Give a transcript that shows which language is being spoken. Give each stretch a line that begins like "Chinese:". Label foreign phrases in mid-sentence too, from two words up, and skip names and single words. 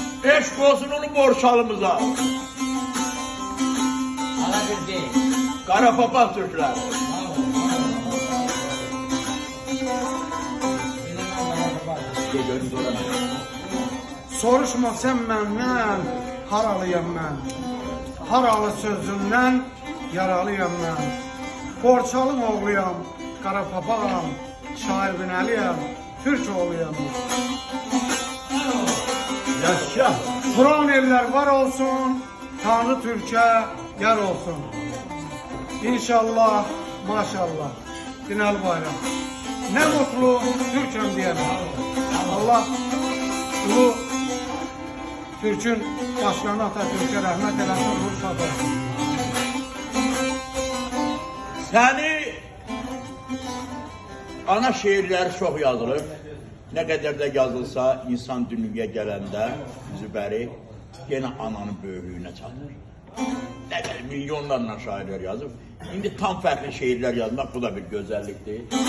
Azerbaijani: eşk olsun onu borçalımıza.
Turkish: Ana bir değil. Kara papaz Türkler.
Azerbaijani: Soruşma sen məndən, haralıyam mən. Haralı sözündən yaralıyam mən. Borçalım oğluyam, qara papağam, şair binəliyəm, Türk oğluyam. Yaşa.
Turkish: Kur'an eller var olsun, Tanrı Türk'e yar olsun. İnşallah, maşallah. Binali Bayram. Ne mutlu Türk'üm diyene. Allah bu Türk'ün başkanı Atatürk'e rahmet eylesin,
Azerbaijani: ruh şad olsun. Səni ana şeirləri çox yazılır. Nə qədər də yazılsa, insan dünyaya gələndə Zübəri yenə ananın böyüklüyünə çatır. Nə qədər milyonlarla şairlər yazıb. İndi tam fərqli şeirlər yazmaq, bu da bir gözəllikdir.